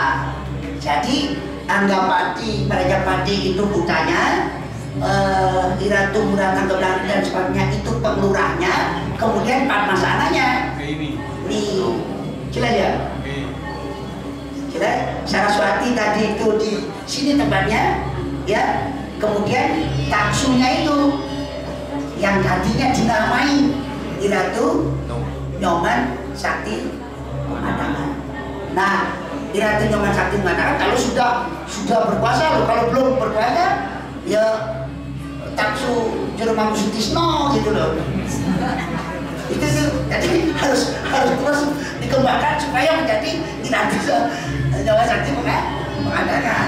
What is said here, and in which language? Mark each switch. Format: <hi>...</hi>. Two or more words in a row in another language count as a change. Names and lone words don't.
<id>Jadi Anggapati, Merajapati itu Buddhanya, Iratu Murah Tangkap Langit dan sebagainya itu penglurahnya, kemudian Padmasananya. Ini. Jelas ya? Jelas. Saraswati tadi itu di sini tempatnya, ya. Kemudian taksunya itu yang tadinya dinamai Iratu Nyoman Sakti Pengadangan. Nah, Iratu Nyoman Sakti Pengadangan kalau sudah berkuasa loh, kalau belum berkuasa ya taksu Jero Sutisno gitu loh. Itu jadi harus terus dikembangkan supaya menjadi Iratu Nyoman Sakti Pengadangan.</id>